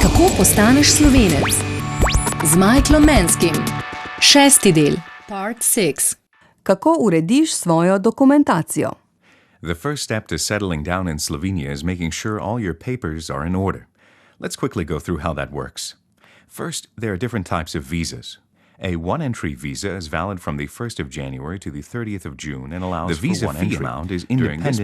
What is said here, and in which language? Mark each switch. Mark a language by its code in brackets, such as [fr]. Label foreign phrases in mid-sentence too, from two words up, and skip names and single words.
[sl] postaneš Slovenec? Z Michaelom Manskim. 6. del, part 6. Kako urediš svojo dokumentacijo? [en] The first step to settling down in Slovenia is making sure all your papers are in order. Let's quickly go through how that works. First, there are different types of visas. A one-entry visa is valid from the 1st of January to the 30th of June and allows the visa fee amount is independent.